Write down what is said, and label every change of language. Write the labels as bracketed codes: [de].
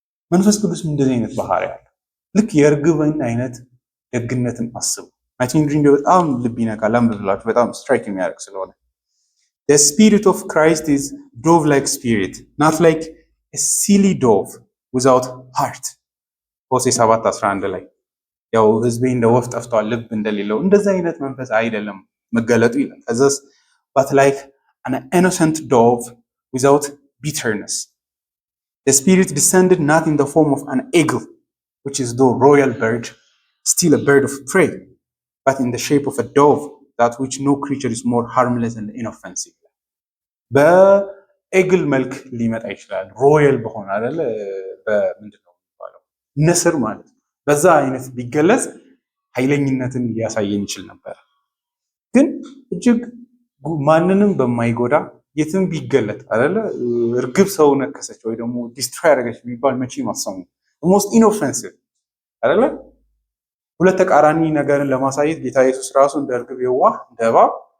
[am] መንፈስ ቅዱስም እንደዚህ አይነት ባህሪ ያለው ልክ የእርግብን አይነት ደግነትን አስቡ። ማቲን ድሪንግ በጣም ልብ ይነካል። ለምብላችሁ በጣም ስትራይክ የሚያደርግ ስለሆነ [en] The spirit of Christ is dove-like spirit, not like a silly dove without heart. [am] ሆሴዕ 7:11 ላይ ያው ህዝቤ እንደ ወፍ ጠፍቷል ልብ እንደሌለው እንደዛ አይነት መንፈስ አይደለም መገለጡ ይላል። ከዛስ [en] but like an innocent dove without bitterness. The spirit descended not in the form of an eagle, which is the royal bird, still a bird of prey, but in the shape of a dove, that which no creature is more harmless and inoffensive. [am] በኤግል መልክ ሊመጣ ይችላል። ሮያል በሆነ አይደለ በምንድነው የሚባለው ንስር ማለት ነው። በዛ አይነት ቢገለጽ ኃይለኝነትን ሊያሳየን ይችል ነበር። ግን እጅግ ማንንም በማይጎዳ የትም ቢገለጥ አይደለ እርግብ ሰው ነከሰች ወይ ደግሞ ዲስትራይ አደረገች ቢባል መቼ ማሰሙ [en] ሞስት ኢኖፌንሲቭ [am] አይደለ። ሁለት ተቃራኒ ነገርን ለማሳየት ጌታ ኢየሱስ ራሱ እንደ እርግብ የዋህ እንደ እባብ